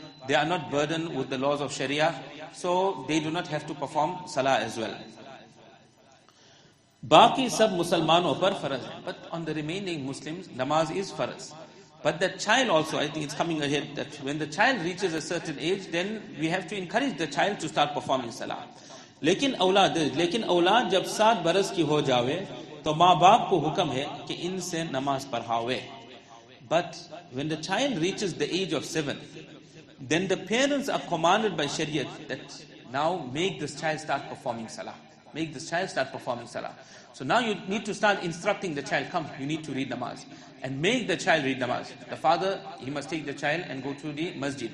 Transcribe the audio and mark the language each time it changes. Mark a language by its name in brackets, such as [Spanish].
[English] they are not burdened with the laws of Sharia, so they do not have to perform salah as well. [Hindi] Baki sab Musalmanon par faraz hai. [English] But on the remaining Muslims, namaz is faraz. But the child also, I think it's coming ahead, that when the child reaches a certain age, then we have to encourage the child to start performing salah. [Hindi] लेकिन औलाद जब 7 बरस की हो जावे तो माँ बाप को हुक्म है कि इनसे नमाज पढ़ावे. [English] But when the child reaches the age of 7, then the parents are commanded by Shariat that now make this child start performing salah. Make this child start performing salah. So now you need to start instructing the child, come, you need to read namaz. And make the child read namaz. The father, he must take the child and go to the masjid.